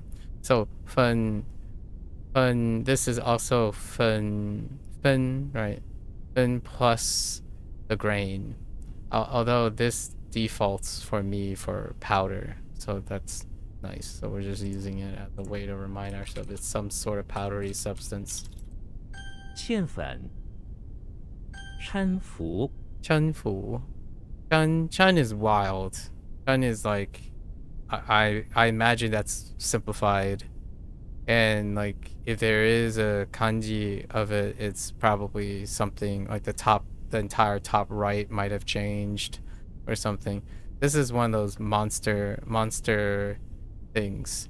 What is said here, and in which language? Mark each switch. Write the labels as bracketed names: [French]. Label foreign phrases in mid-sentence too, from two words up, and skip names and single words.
[English] So fen. This is also fen, right? Fen plus the grain. Although this defaults for me for powder, so that's nice. So we're just using it as a way to remind ourselves it's some sort of powdery substance. [Chinese] 芡粉，搀扶，搀扶. [English] Chun is wild. Chun is like I imagine that's simplified. And like if there is a kanji of it, it's probably something like the entire top right might have changed or something. This is one of those monster things.